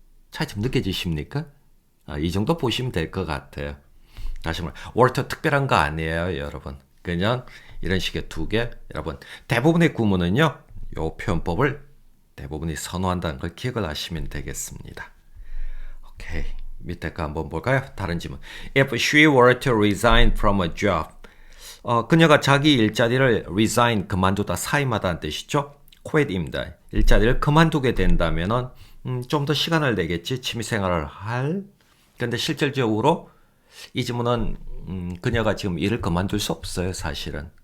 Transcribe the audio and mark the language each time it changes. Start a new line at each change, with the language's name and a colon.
Korean: 차이점 느껴지십니까? 이 정도 보시면 될 것 같아요. 다시 말해, were to 특별한 거 아니에요, 여러분. 그냥 이런 식의 두 개. 여러분, 대부분의 구문은요. 요 표현법을 대부분이 선호한다는 걸 기억을 하시면 되겠습니다. 오케이. 밑에 거 한번 볼까요? 다른 질문.
English: If she were to resign from a job.
Korean: 그녀가 자기 일자리를 resign, 그만두다, 사임하다는 뜻이죠. quit입니다. 일자리를 그만두게 된다면은 좀 더 시간을 내겠지. 취미생활을 할. 근데 실질적으로 이 질문은 그녀가 지금 일을 그만둘 수 없어요. 사실은.